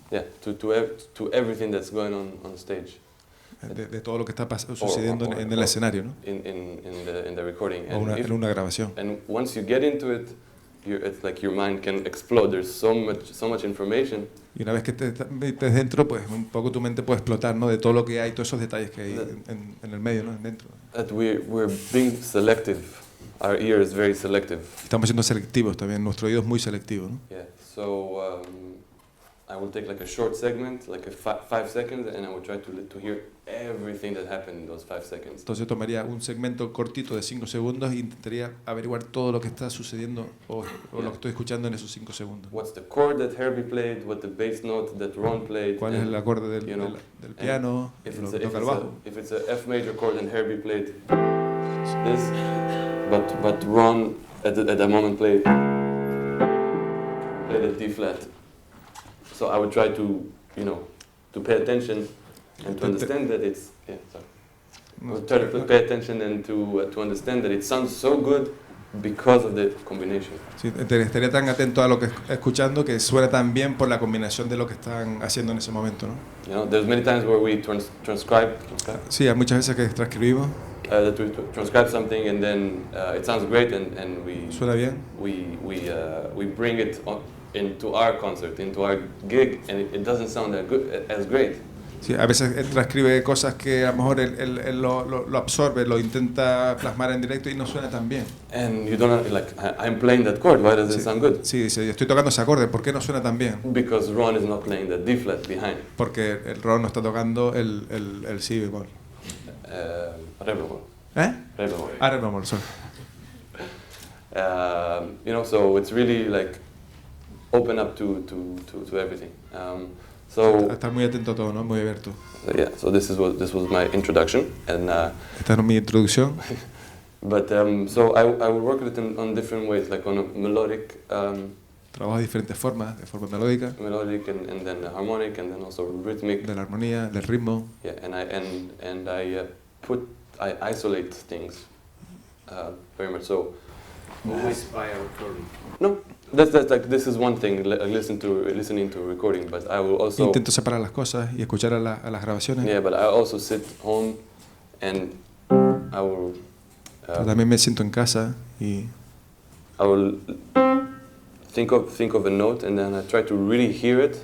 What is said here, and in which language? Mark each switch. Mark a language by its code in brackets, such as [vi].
[en] Yeah, to everything that's going on stage. [es] De todo lo que está sucediendo en el escenario, ¿no? [en] In the recording. [es] O en una grabación. [en] And once you get into it, it's like your mind can explode. There's so much information. [es] Y una vez que te metes dentro, pues un poco tu mente puede explotar, ¿no? De todo lo que hay, todos esos detalles que hay en el medio, ¿no? Dentro. [en] That we're being selective. Our ear is very selective. [es] Estamos siendo selectivos también. Nuestro oído es muy selectivo, ¿no? [en] Yeah. So I will take like a short segment, like 5 seconds, and I will try to hear everything that happened in those 5 seconds. [es] Entonces tomaría un segmento cortito de 5 segundos e intentaría averiguar todo lo que está sucediendo o lo que estoy escuchando en esos 5 segundos. [en] What's the chord that Herbie played? What the bass note that Ron played? [es] ¿Cuál es el acorde del piano? Lo que toca el bajo. [en] If it's a F major chord and Herbie played this, but Ron at that moment played a D flat. So I would try to pay attention and to understand that it's I would try to pay attention and to understand that it sounds so good because of the combination. [es] Sí, estaría tan atento a lo que está escuchando que suena tan bien por la combinación de lo que están haciendo en ese momento, ¿no? [en] You know, there's many times where we transcribe. [es] Sí, hay muchas veces que transcribimos. [en] That we transcribe something and then it sounds great and we [es] Suena bien. [en] We bring it into our concert, into our gig, and it doesn't sound as great. [es] Sí, a veces él transcribe cosas que a lo mejor él lo absorbe, lo intenta plasmar en directo y no suena tan bien. [en] And you don't have, like, I'm playing that chord, why does it sound good? [es] Sí, dice, estoy tocando ese acorde, ¿por qué no suena tan bien? [en] Because Ron is not playing the D flat behind. [es] Porque el Ron no está tocando el si bemol. Re bemol. ¿Eh? Re bemol. Re bemol, sorry. [en] You know, so it's really like open up to everything. So [es] Estar muy atento a todo, ¿no? Muy abierto. [en] yeah, so this was my introduction, and [es] Esta es mi introducción. [en] but so I will work with it on different ways, like on a melodic, [es] Trabajo de diferentes formas, de forma melódica, [en] and then harmonic, and then also rhythmic. [es] de la armonía, del ritmo. [en] Yeah, and I isolate things very much so. Always by a recording. No, that's like this is one thing. Listening to a recording, but I will also. [es] Intento separar las cosas y escuchar a las grabaciones. [en] Yeah, but I also sit home, and I will. [es] Pero también me siento en casa y [en] I will think of a note, and then I try to really hear it